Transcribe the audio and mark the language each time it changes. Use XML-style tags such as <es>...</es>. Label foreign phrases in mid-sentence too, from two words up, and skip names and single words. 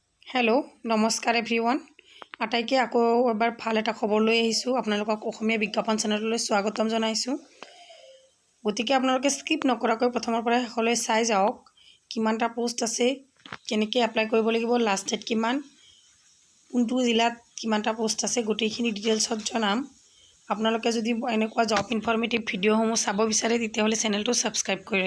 <as>হেল' নমস্কাৰ এভ্ৰিৱান আটাইকে আকৌ এবাৰ ভাল এটা খবৰ লৈ আহিছো আপোনালোকক অসমীয়া বিজ্ঞাপন চেনেললৈ স্বাগতম জনাইছো গতিকে আপোনালোকে স্কিপ নকৰাকৈ প্ৰথমৰ পৰা শেষলৈ চাই যাওক কিমানটা পোষ্ট আছে কেনেকৈ এপ্লাই কৰিব লাগিব</as> <en>last date</en> <as>কিমান কোনটো জিলাত কিমানটা পোষ্ট আছে গোটেইখিনি ডিটেইলছত জনাম আপোনালোকে যদি এনেকুৱা</as> <en>job informative</en> <as>ভিডিঅ'সমূহ চাব বিচাৰে তেতিয়াহলে চেনেলটো সাবস্ক্ৰাইব কৰি</as>